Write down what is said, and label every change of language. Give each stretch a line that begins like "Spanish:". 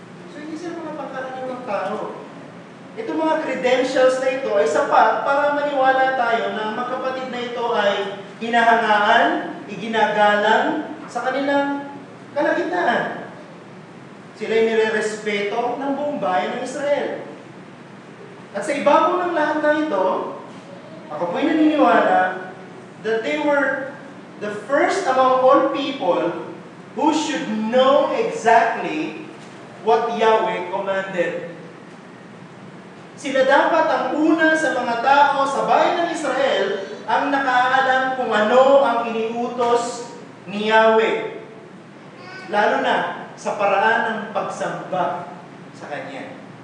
Filipino: So hindi sila mga pangkaraniwang tao. Itong mga credentials na ito ay sapat para maniwala tayo na ang magkapatid na ito ay hinahangaan, iginagalang sa kanilang kalagitnaan. Sila ay nire-respeto ng buong bayan ng Israel. At sa ibabaw ng lahat ng ito, ako po'y naniniwala
English: that they were the first among all people who should know exactly what Yahweh commanded.
Filipino: Sila dapat ang una sa mga tao sa bayan ng Israel ang nakaalam kung ano ang iniutos ni Yahweh. Lalo na sa paraan ng pagsamba sa Kanya.